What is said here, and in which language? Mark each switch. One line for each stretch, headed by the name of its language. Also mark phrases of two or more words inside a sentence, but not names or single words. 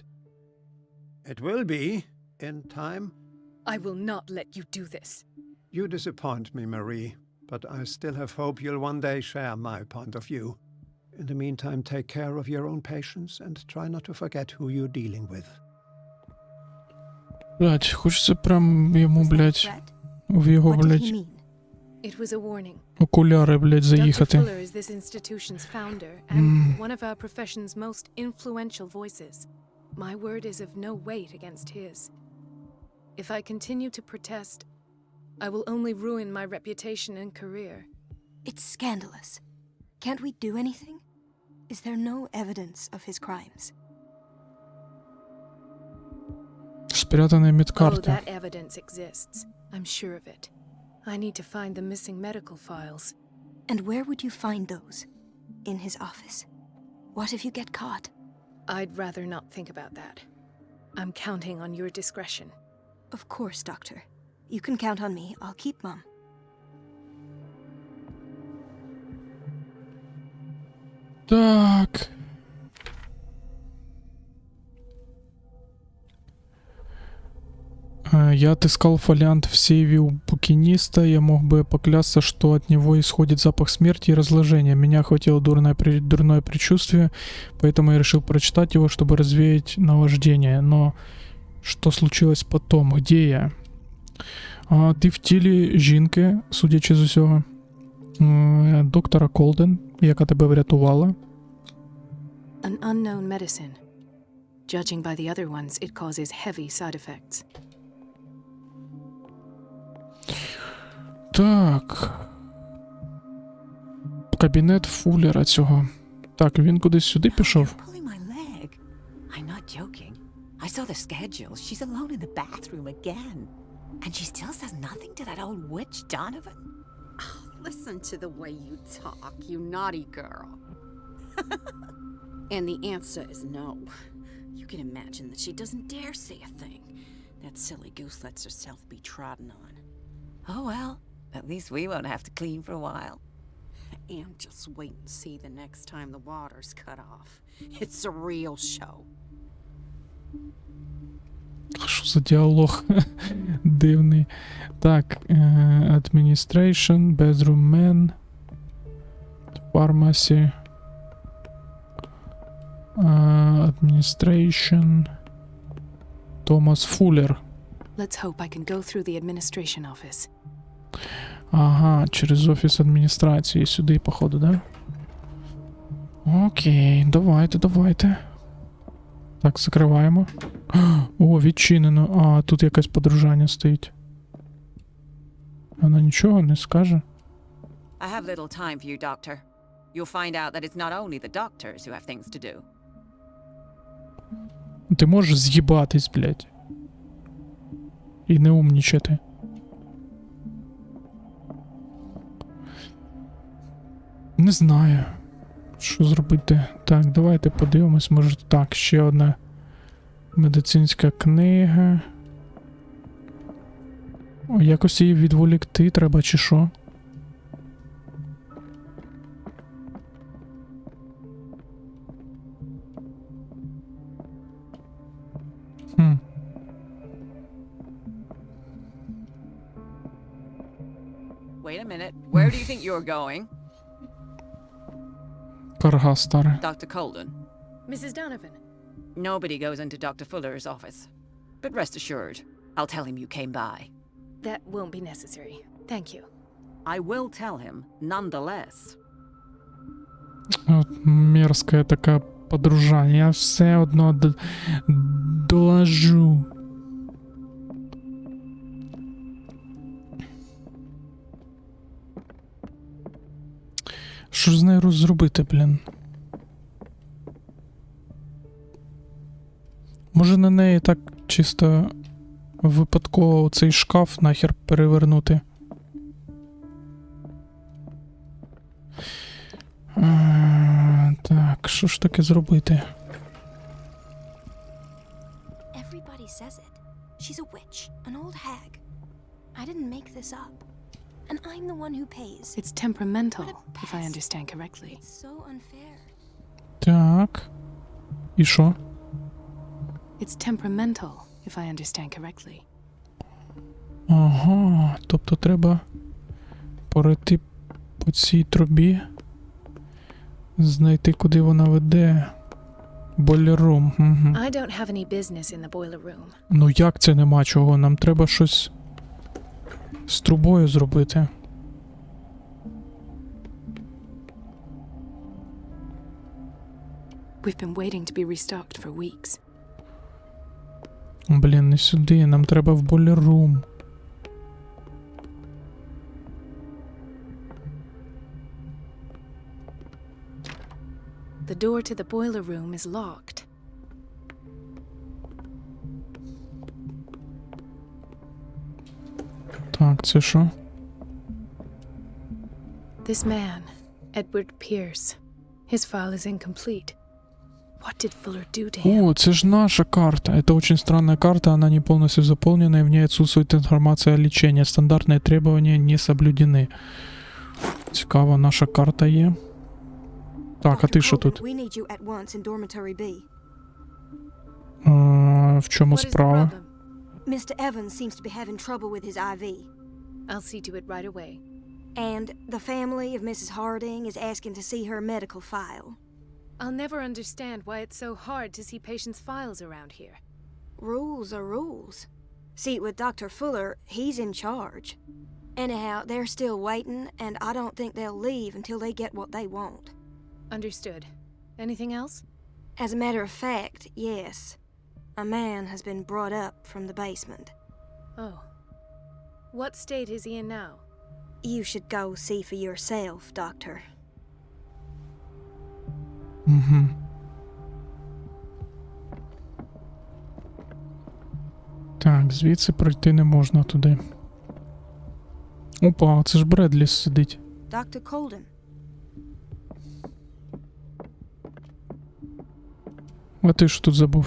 English: It will be, in time. I will not let you do this. You disappoint me, Marie, but I still have hope you'll one day share my point of view. In the meantime, take care of your own patients and try not to forget who you're dealing with.
Ukrainian: Блять, хочеться прям йому,
English: Was that a
Ukrainian: блять,
English: threat?
Ukrainian: в його,
English: What did he
Ukrainian: блять,
English: mean? It was a warning.
Ukrainian: окуляри, блять,
English: Dr.
Ukrainian: заїхати.
English: Fuller is this institution's founder and one of our profession's most influential voices. My word is of no weight against his. If I continue to protest, I will only ruin my reputation and career. It's scandalous. Can't we do anything? Is there no evidence of his crimes?
Ukrainian: Спрятані
English: Oh,
Ukrainian: медкарти.
English: that evidence exists. I'm sure of it. I need to find the missing medical files. And where would you find those? In his office? What if you get caught? I'd rather not think about that. I'm counting on your discretion. Of course, Doctor. You can count on me. I'll keep Mum.
Ukrainian: Так.
Russian: Я отыскал фолиант в сейве у букиниста. Я мог бы поклясться, что от него исходит запах смерти и разложения. Меня охватило дурное предчувствие, поэтому я решил прочитать его, чтобы развеять наваждение. Но что случилось потом? Где я?
Ukrainian: Ти в тілі жінки, судячи з усього. Доктора Колден, яка тебе врятувала.
English: An unknown medicine. Judging by the other ones, it causes heavy side effects.
Ukrainian: Так. Кабінет Фуллера цього. Так, він кудись сюди пішов.
English: You're pulling my leg. I'm not joking. I saw the schedule. She's alone in the bathroom again. And she still says nothing to that old witch, Donovan. Listen to the way you talk, you naughty girl. And the answer is no. You can imagine that she doesn't dare say a thing. That silly goose lets herself be trodden on. Oh well, at least we won't have to clean for a while. And just wait and see the next time the water's cut off. It's a real show.
Ukrainian: Що за діалог дивний. Так,
English: Administration, Bedroom Man, Pharmacy, Administration, Thomas Fuller. Let's hope I can go through the administration office.
Ukrainian: Ага, через офіс адміністрації сюди, походу, да? Окей, давайте. Так, закриваємо. О, відчинено. А, тут якесь подружання стоїть. Вона нічого не скаже.
English: I have little time for you, Doctor. You'll find out that it's not only the doctors who have things to do.
Ukrainian: Ти можеш з'їбатись, блядь. І не умнічати. Не знаю, що зробити. Так, давайте подивимось, може так, ще одна медицинська книга. О, якось її відволікти треба, чи що?
English: Wait a minute. Where do you think you're going?
Ukrainian: Карга стара.
English: Dr. Colden. Mrs. Donovan. Nobody goes into Dr. Fuller's office. But rest assured, I'll tell him you came by. That won't be necessary. Thank you. I will tell him, nonetheless.
Ukrainian: От мерзка така подружа. Я все одно доложу. Що ж з нею зробити, блін? Може на неї так чисто випадково цей шкаф нахер перевернути? Так, що ж таке зробити?
English: Everybody says it. She's a witch, an old hag. I didn't make this up. And I'm the one who pays. It's temperamental, What a if I pest. understand correctly. It's so unfair.
Ukrainian: Так. І що?
English: It's temperamental, if I understand correctly.
Ukrainian: Ага, тобто треба пройти по цій трубі, знайти, куди вона веде. Бойлерум. Угу.
English: I don't have any business in the boiler room.
Ukrainian: Ну як це нема чого? Нам треба щось з трубою зробити.
English: We've been waiting to be restocked for weeks.
Ukrainian: Блін, не сюди, нам треба в бойлерум.
English: The door to the boiler room is locked.
Ukrainian: Так, це що?
English: This man, Edward Pierce, his file is incomplete. What did Fuller do to him?
Ukrainian: О, це ж наша карта.
Russian: Это очень странная карта, она не полностью заполнена, и в ней отсутствует информация о лечении. Стандартные требования не соблюдены.
Ukrainian: Цікаво, наша карта є. Так, а ти що тут?
English: We need you at once in dormitory B.
Ukrainian: В чому
English: What is the
Ukrainian: справа?
English: problem? Mr. Evans seems to be having trouble with his IV. I'll see to it right away. And the family of Mrs. Harding is asking to see her medical file. I'll never understand why it's so hard to see patients' files around here. Rules are rules. See, with Dr. Fuller, he's in charge. Anyhow, they're still waiting, and I don't think they'll leave until they get what they want. Understood. Anything else? As a matter of fact, yes. A man has been brought up from the basement. Oh. What state is he in now? You should go see for yourself, Doctor. Угу.
Ukrainian: Так, звідси пройти не можна туди. Опа, це ж Бредлі сидить.
English: Dr. Colden.
Ukrainian: А ти що тут забув?